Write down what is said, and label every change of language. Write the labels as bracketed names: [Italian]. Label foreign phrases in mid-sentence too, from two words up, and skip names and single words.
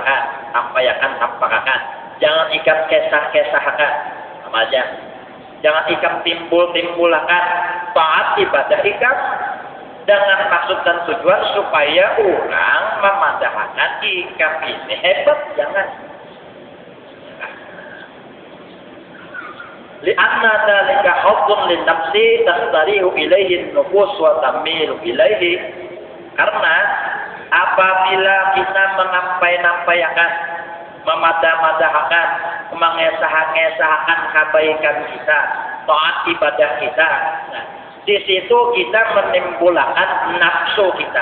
[Banjar] Tampakkan. Jangan ikam kesah-kesahkan. Sama aja. Jangan ikam timbul-timbulkan taat ibadah ikam dengan maksud dan tujuan supaya orang memandangkan ikam ini hebat. Jangan. [Arabic] لأن ذلك حظ للنفس تستريح إليه النفوس وتميل إليه. [Banjar] Karena apabila kita menampai-nampaikan, memadah-madahkan, mengesah-ngesahkan kebaikan kita, taat ibadah kita, nah, di situ kita menimbulkan nafsu kita.